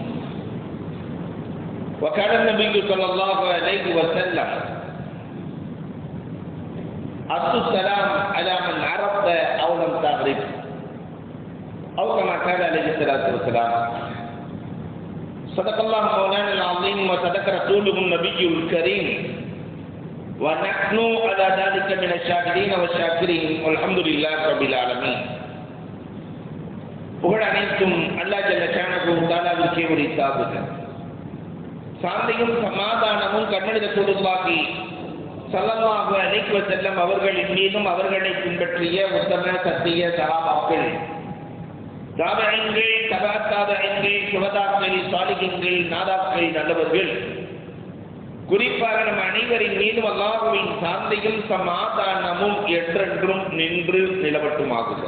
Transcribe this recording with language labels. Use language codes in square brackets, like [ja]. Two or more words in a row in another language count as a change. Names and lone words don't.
[ar] وكان النبي صلى الله عليه وسلم أصل السلام على من عرفت أو لم تعرف أو كما قال عليه الصلاة والسلام. صدق الله مولانا العظيم وصدق رسوله النبي الكريم ونحن على ذلك من الشاكرين والشاكرين والحمد لله رب العالمين. [ta] புகழ் அனைத்தும் அல்லாஹ் [ar] جل شأنه [ta] தஆலாவிற்கே உரித்தாகுக. சாந்தியும் சமாதானமும் கண்மனித தூதுவாகி [ar] صلى الله عليه وسلم [ta] அவர்களின் மீதும் அவர்களை பின்பற்றிய உத்தம சத்திய சஹாபாக்கள், தாபிஈன்கள், தபா தாபிஈன்கள், சுஹதாக்கள், சாலிஹீன்கள், நாதாக்கள், நல்லவர்கள், குறிப்பாக நம் அனைவரின் மீதும் அல்லாஹ்வின் சாந்தியும் சமாதானமும் என்றென்றும் நின்று நிலவட்டுமாகுக.